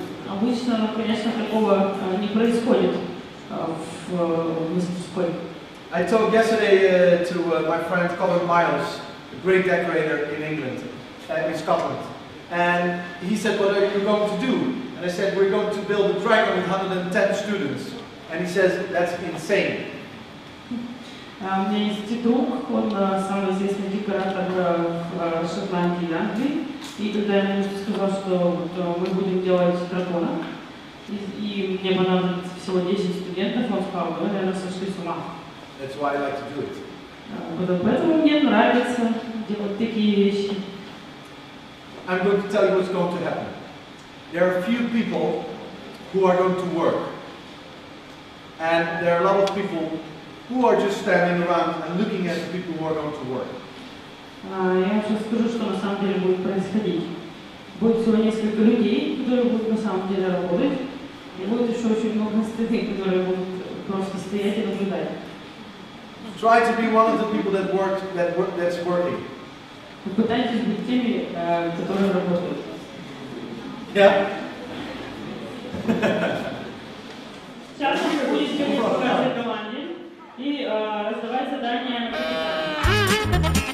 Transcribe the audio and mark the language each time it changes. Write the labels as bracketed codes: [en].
[ru] Обычно, конечно, такого не происходит в мастерской. [en] I talked yesterday to my friend Colin Miles, a great decorator in England, in Scotland. And he said, what are you going to do? And I said, we're going to build a dragon with 110 students. And he says, that's insane. [ru] У меня есть друг, он самый известный декоратор в Шотландии и Англии. И когда я ему сказал, что мы будем делать дракона, и мне понадобится всего 10 студентов, он сказал, вы, наверное, сошли с ума. [en] That's why I like to do it. [ru] Поэтому мне нравится делать такие вещи. [en] I'm going to tell you what's going to happen. There are a few people who are going to work. And there are a lot of people who are just standing around and looking at the people who are going to work. [ru] Я сейчас скажу, что на самом деле будет происходить. Будет всего несколько людей, которые будут на самом деле работать. И будет еще очень много остальных, которые будут просто стоять и наблюдать. [en] Try to be one of the people that's working. [ru] Попытайтесь быть теми, которые работают. [en] Yeah. [ru] Сейчас вы будете в каждой команде и раздавать задания капитану.